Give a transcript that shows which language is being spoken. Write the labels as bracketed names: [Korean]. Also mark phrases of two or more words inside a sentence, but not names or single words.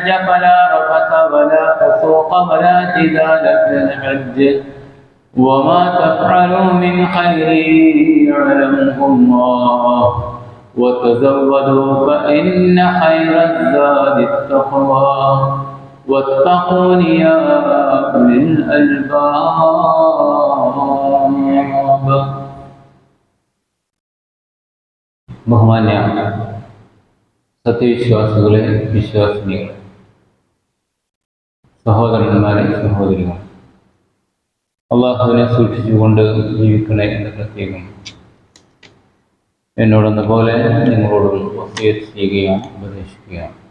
[Arabic] فلا رفث ولا فسوق ولا جدال في الحج وما تفعلوا من خير يعلمه الله وتزودوا فإن خير الزاد التقوى واتقون يا أولي الألباب. [Malayalam] ബഹുമാന്യ സത്യവിശ്വാസികളെ, വിശ്വാസിനികളെ, സഹോദരന്മാരെ, സഹോദരികളെ, അള്ളാഹുവിനെ സൂക്ഷിച്ചുകൊണ്ട് ജീവിക്കണേ എന്ന് പ്രത്യേകം എന്നോടെന്ന പോലെ നിങ്ങളോടും വസിയത്ത് ചെയ്യുകയാണ്, ഉപദേശിക്കുകയാണ്.